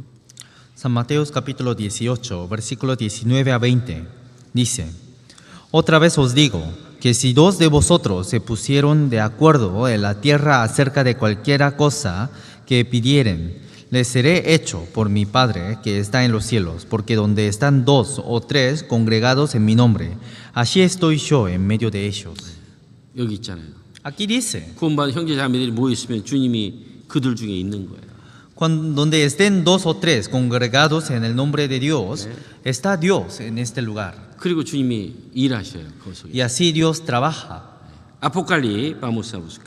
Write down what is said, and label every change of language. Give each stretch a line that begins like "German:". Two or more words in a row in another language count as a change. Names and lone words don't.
Spanish: San Mateo capítulo 18, versículo 19 a 20, dice: Otra vez os digo que si dos de vosotros se pusieron de acuerdo en la tierra acerca de cualquiera cosa que pidieren, les seré hecho por mi Padre que está en los cielos, porque donde están dos o tres congregados en mi nombre, allí estoy yo en medio de ellos.
Korean: 여기 있잖아요.
Spanish: Aquí dice,
Korean: 구원받은 형제 자매들이 모여 있으면 주님이 그들 중에 있는 거예요.
Spanish: donde estén dos o tres congregados en el nombre de Dios, está Dios en este lugar.
Korean: 그리고 주님이 일하셔요. 그 속에.
Spanish: Y así Dios trabaja. Apocalipsis, vamos a buscar.